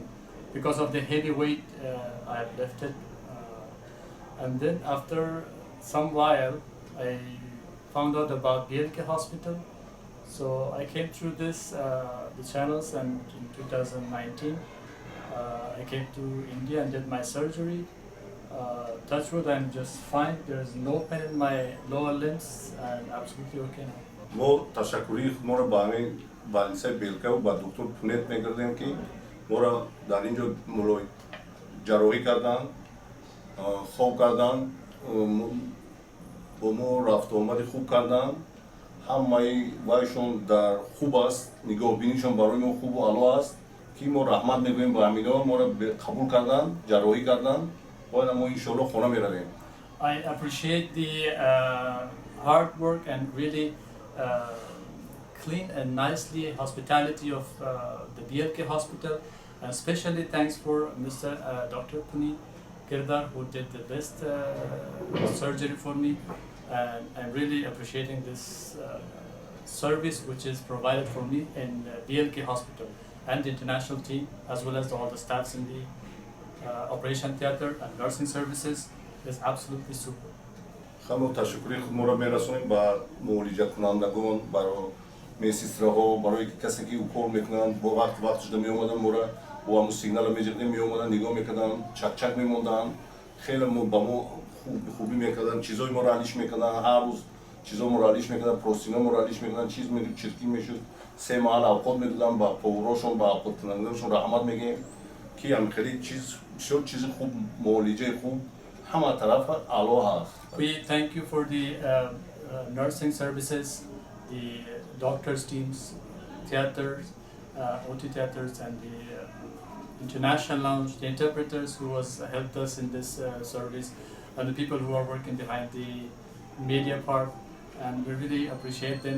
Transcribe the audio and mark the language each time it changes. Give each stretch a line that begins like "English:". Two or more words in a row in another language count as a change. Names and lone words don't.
English: Because of the heavy weight I had lifted. And then after some while, I found out about BLK Hospital. So I came through the channels, and in 2019 I came to India and did my surgery. Touch wood, I'm just fine. There's no pain in my lower limbs. I'm absolutely okay now.
Tajik: мо ташаккури худморо ба ҳамин балнисаи белка ва ба доктор Пунет мегардем ки моро дар ин ҷо ҷарроҳӣ кардан, хоб кардан, бо мо рафтуомади хуб кардан. ҳамаи вайшон дар хуб аст, нигоҳбинишон барои мо хубу аъло аст ки мо раҳмат мегӯем ба ҳамино, моро қабул кардан, ҷарроҳӣ кардан. ҳола мо иншоалло хона меравем.
English: I appreciate the hard work and really clean and nicely hospitality of the BLK Hospital, and especially thanks for Mr. Dr. Puneet Kirdar, who did the best surgery for me, and I'm really appreciating this service which is provided for me in BLK Hospital, and the international team, as well as all the staffs in the operation theatre and nursing services is absolutely super.
Tajik: ҳама ташаккури худморо мерасонем ба муолиҷакунандагон, барои медсестраҳо, барои касе ки кор мекунанд, бо вақт шуда меомаданд, моро бо ҳамун сигнала меҷиқдем, меомаданд, нигоҳ мекарданд, чакчак мемонданд, хеле ба мо хубӣ мекарданд, чизои моро алиш мекарданд, ҳар рӯз чизо моро алиш мекарданд, простино моро алиш мекарданд, чиз чиркӣ мешуд, 3 маҳал авқот медоданд, ба поварошон, ба авқоткунандагоншон раҳмат мегӯем ки ҳамхеле бисёр чизи хуб, муолиҷаи хуб, ҳама тарафа аъло ҳаст.
English: We thank you for the nursing services, the doctors teams, theaters, OT theaters, and the international lounge, the interpreters who helped us in this service, and the people who are working behind the media part, and we really appreciate them.